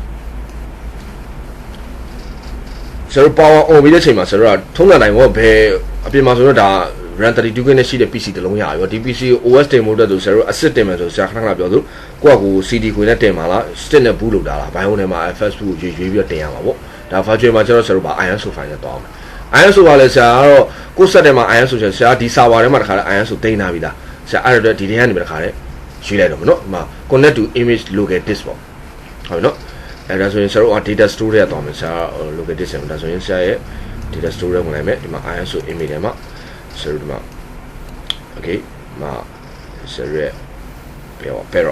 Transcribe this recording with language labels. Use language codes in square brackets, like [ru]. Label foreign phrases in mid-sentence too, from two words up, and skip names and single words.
[my] ဆရာတို့ပေါအောင်ပြီးတဲ့ချိန်မှာဆရာတို့ကထုံးစံတိုင်းပေါ့ဘယ်အပြင်မှာဆိုတော့ဒါ RAM 32GB နဲ့ရှိတဲ့ PC တလုံးရပြီဒီ PC ကို OS တင်ဖို့အတွက်ဆိုဆရာတို့ asset တင်မယ်ဆိုဆရာခဏခဏပြောသူကိုယ့်ကို CD ခွေနဲ့တင်ပါလား stick နဲ့ boot လုပ်တာလား BIOS ထဲမှာ FS ကိုရွေးပြီးတော့တင်ရမှာပေါ့ဒါ virtual မှာကျတော့ဆရာတို့ဗာ [en] ISO file [my] နဲ့တောင်းမယ် ISO ကလည်းဆရာကတော့ကိုယ့် set ထဲမှာ ISO ဆရာဒီ server ထဲမှာ တခါလဲ ISO တင်ထားပြီးသားဆရာအဲ့တော့ဒီထဲကနေပဲတခါလဲရွေးလိုက်တော့မယ်နော်ဒီမှာ [en] connect to image local disk [my] ပေါ့ဟုတ်နော်အဲ့ဒါဆိုရင်ဆရာ တို့ [en] data store [my] ထဲတောင်းမယ်ဆရာ [en] local disk [my] ဒါဆိုရင်ဆရာရဲ့ [en] data store [my] ထဲဝင်လိုက်မယ်ဒီမှာ [en] ISO image [my] ထဲမှာဆရာတို့ဒီမှာ okay မှာ Parrot Parrot